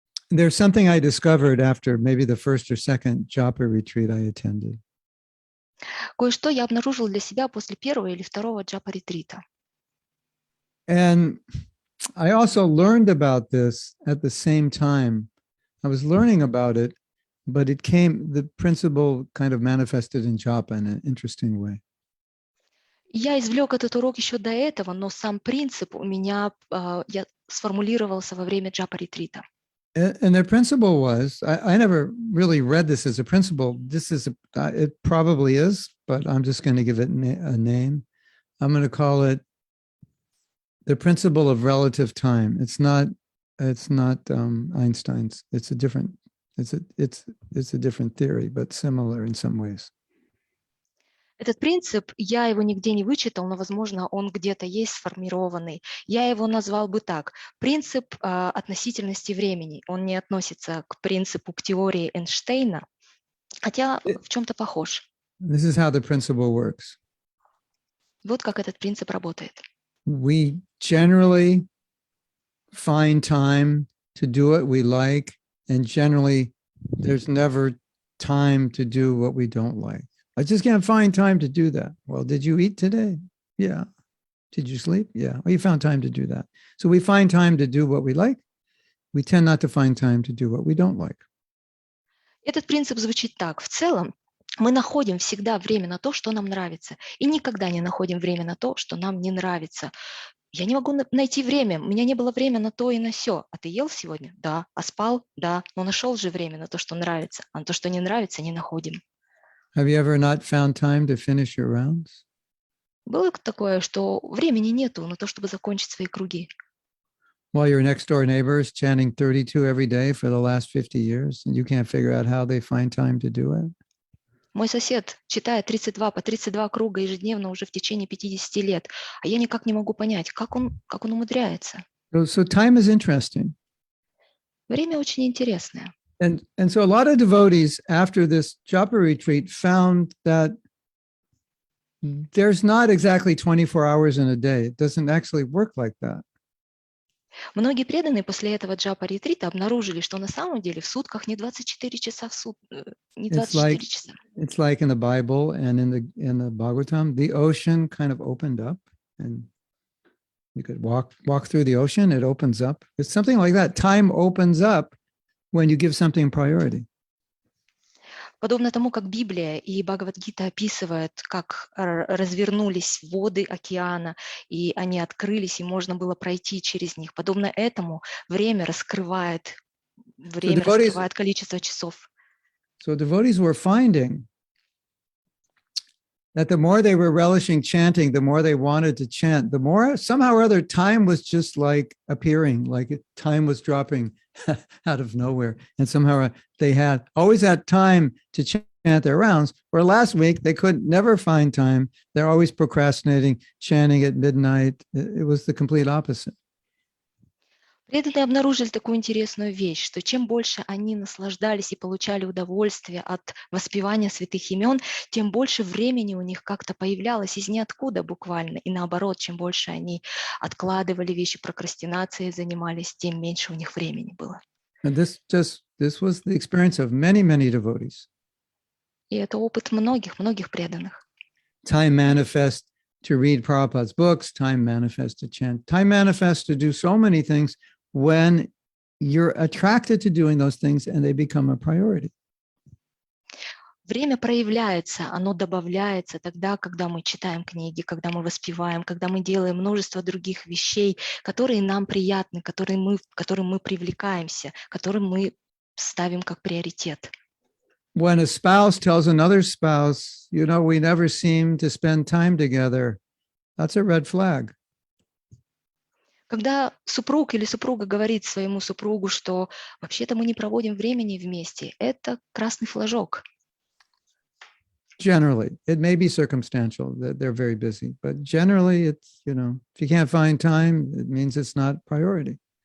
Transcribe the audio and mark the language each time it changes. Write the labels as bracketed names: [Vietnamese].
[English] There's something I discovered after maybe the first or second japa retreat I attended. [Russian] Кое-что я обнаружил для себя после первого или второго джапа-ретрита. [English] And I also learned about this at the same time. I was learning about it, but the principle kind of manifested in japa in an interesting way. [Russian] Я извлек этот урок еще до этого, но сам принцип у меня сформулировался во время джапа-ретрита. [English] And the principle was, I never really read this as a principle. It probably is, but I'm just going to give it a name. I'm going to call it the principle of relative time. It's not Einstein's. It's a different theory, but similar in some ways. [Russian] Этот принцип, я его нигде не вычитал, но, возможно, он где-то есть сформированный. Я его назвал бы так. Принцип относительности времени. Он не относится к принципу, к теории Эйнштейна, хотя в чем-то похож. [English] This is how the principle works. [Russian] Вот как этот принцип работает. [English] We generally find time to do what we like, and generally there's never time to do what we don't like. I just can't find time to do that. Well, did you eat today? Yeah. Did you sleep? Yeah. Well, you found time to do that. So we find time to do what we like. We tend not to find time to do what we don't like. [Russian] Этот принцип звучит так. В целом, мы находим всегда время на то, что нам нравится, и никогда не находим время на то, что нам не нравится. Я не могу найти время, у меня не было времени на то и на сё. А ты ел сегодня? Да. А спал? Да. Но нашел же время на то, что нравится, а на то, что не нравится, не находим. [English] Have you ever not found time to finish your rounds? [Russian] Было такое, что времени нету на то, чтобы закончить свои круги. [English] While your next door neighbor is chanting 32 every day for the last 50 years, and you can't figure out how they find time to do it. [Russian] Мой сосед читает 32 по 32 круга ежедневно уже в течение 50 лет, а я никак не могу понять, как он умудряется. [English] So time is interesting. [Russian] Время очень интересное. [English] And so a lot of devotees after this japa retreat found that there's not exactly 24 hours in a day. It doesn't actually work like that. [Russian] Многие преданные после этого джапа-ретрита обнаружили, что на самом деле в сутках не 24 часа в не 24 часа. [English] It's like in the Bible and in the Bhagavatam, the ocean kind of opened up, and you could walk through the ocean. It opens up. It's something like that. Time opens up when you give something priority. [Russian] Подобно тому, как Библия и Бхагавад-гита описывают, как развернулись воды океана, и они открылись, и можно было пройти через них. Подобно этому время раскрывает количество часов. [English] So devotees were finding that the more they were relishing chanting, the more they wanted to chant, the more somehow or other time was just like appearing, like time was dropping out of nowhere. And somehow they always had time to chant their rounds, where last week they could never find time. They're always procrastinating, chanting at midnight. It was the complete opposite. [Russian] Преданные обнаружили такую интересную вещь, что чем больше они наслаждались и получали удовольствие от воспевания святых имен, тем больше времени у них как-то появлялось из ниоткуда буквально. И наоборот, чем больше они откладывали вещи, прокрастинацией занимались, тем меньше у них времени было. [English] And this was the experience of many, many devotees. [Russian] И это опыт многих преданных. [English] Time manifests to read Prabhupada's books, time manifests to chant, time manifests to do so many things when you're attracted to doing those things and they become a priority. [Russian] Время проявляется, оно добавляется тогда, когда мы читаем книги, когда мы воспеваем, когда мы делаем множество других вещей, которые нам приятны, к которым мы привлекаемся, которые мы ставим как приоритет. [English] When a spouse tells another spouse, we never seem to spend time together, that's a red flag. [Russian] Когда супруг или супруга говорит своему супругу, что вообще-то мы не проводим времени вместе, это красный флажок. [English] Generally, it may be circumstantial that they're very busy, but generally it's, if you can't find time, it means it's not priority.